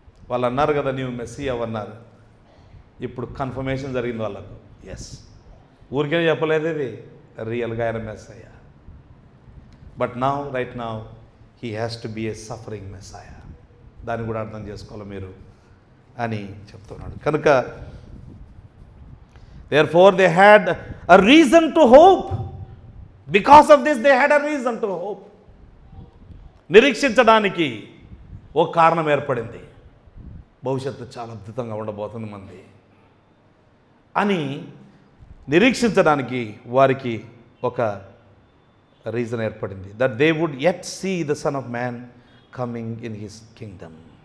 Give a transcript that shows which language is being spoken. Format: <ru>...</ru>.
<te>వాళ్ళు అన్నారు కదా నీవు మెస్సియా అన్నారు. ఇప్పుడు కన్ఫర్మేషన్ జరిగింది వాళ్ళకు. ఎస్, ఊరికే చెప్పలేదు, ఇది రియల్గా ఆయన మెస్సాయా.</te> <en>But now right now he has to be a suffering messiah.</en> <te>దాన్ని కూడా అర్థం చేసుకోవాలి మీరు అని చెప్తున్నాడు. కనుక</te> <en>therefore they had a reason to hope. Because of this they had a reason to hope.</en> <te>నిరీక్షించడానికి ఒక కారణం ఏర్పడింది. భవిష్యత్తు చాలా అద్భుతంగా ఉండబోతుంది మంది అని నిరీక్షించడానికి వారికి ఒక రీజన్ ఏర్పడింది.</te> <en>That they would yet see the son of man coming in his kingdom.</en>